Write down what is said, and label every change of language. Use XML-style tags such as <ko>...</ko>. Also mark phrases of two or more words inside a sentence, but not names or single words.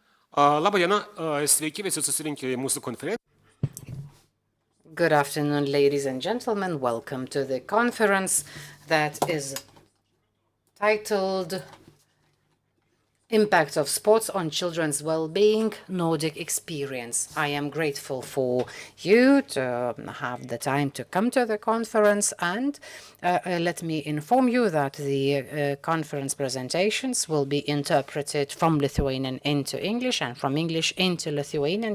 <lt>Labą dieną, sveiki visi susirinkę į mūsų konferenciją.</lt> <en>Good afternoon, ladies and gentlemen. Welcome to the conference that is titled Impact of Sports on Children's Well-Being, Nordic Experience. I am grateful for you to have the time to come to the conference, and let me inform you that the conference presentations will be interpreted from Lithuanian into English and from English into Lithuanian.</en>